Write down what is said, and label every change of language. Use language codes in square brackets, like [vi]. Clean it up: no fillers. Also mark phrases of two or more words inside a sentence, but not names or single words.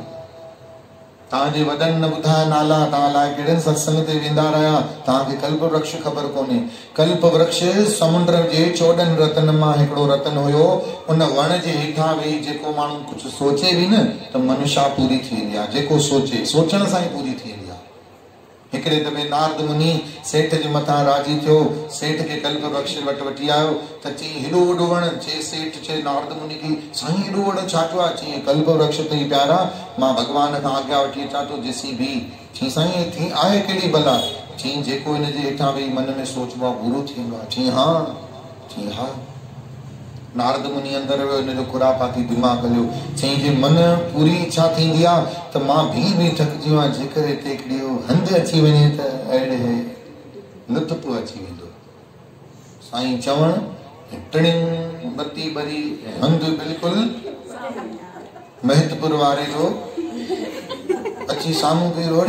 [sd] तव्हांजे वॾनि न ॿुधाया नाला, तव्हां लाइ कहिड़े सत्संग ते वेंदा रहिया, तव्हांखे कल्प वृक्ष ख़बर कोन्हे। कल्प वृक्ष समुंड जे 14 रतन मां हिकिड़ो रतन हुयो। उन वण जे हेठां वेही जेको माण्हू कुझु सोचे बि न त मनुष्या पूरी थी वेंदी आहे, जेको सोचे सोचण सां ई पूरी थी वेंदी आहे। हिकिड़े दफ़े नारद मुनि सेठ जे मथां राजी थियो, सेठ खे कल्प वृक्ष वटि वठी आयो त चई हेॾो वॾो वण, चए सेठ चए नारद मुनि खे साईं हेॾो वॾो छा थियो आहे, चई कल्प वृक्ष ते ई प्यारा, मां भगवान खां आज्ञा वठी अचां थो जेसी भी। चई साईं थी आहे कहिड़ी भला, चई जेको हिन जे हेठां वेही मन में सोचबो आहे पूरो थींदो आहे। चई हा। नारद मुनि अंदर वियो, हिन जो खुरापाती दिमाग़ हलियो। चई जे मन पूरी इच्छा थींदी आहे त मां भी थकिजी आहियां, जेकर हिते हिकिड़ी हंधि अची वञे त अहिड़े लुत्फ़ अची वेंदो। साईं चवण टिणिंग बत्ती ॿरी, हंधि बिल्कुलु महतपुर वारे जो अची साम्हूं कई रोड़ी।